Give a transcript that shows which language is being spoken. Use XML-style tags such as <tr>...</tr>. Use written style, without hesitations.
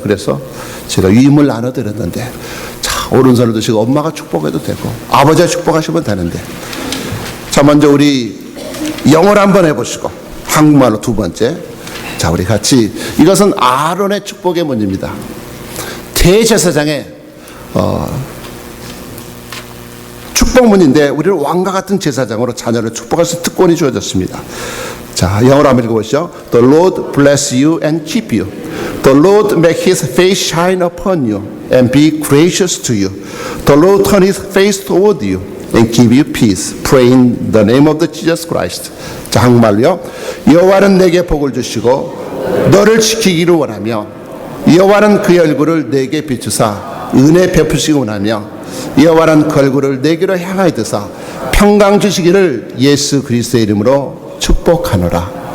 <ko>그래서 제가 위임을 나눠드렸는데, 자, 오른손을 드시고 엄마가 축복해도 되고 아버지가 축복하시면 되는데, 자, 먼저 우리 영어로 한번 해보시고 한국말로 두 번째. 자, 우리 같이, 이것은 아론의 축복의 문입니다. 대제사장의 축복문인데 우리는 왕과 같은 제사장으로 자녀를 축복할 수 있는 특권이 주어졌습니다. 자, 영어로 한번 읽어보시죠.</ko> <en>The Lord bless you and keep you. The Lord make His face shine upon you and be gracious to you. The Lord turn His face toward you and give you peace. Pray in the name of the Jesus Christ.</en> <ko>자, 한국말로요. 여호와는 내게 복을 주시고 너를 지키기를 원하며, 여호와는 그의 얼굴을 내게 비추사 은혜 베푸시기 원하며, 여호와는 그 얼굴을 내게로 향하여 드사 평강 주시기를 예수 그리스도의 이름으로 축복하노라.</ko>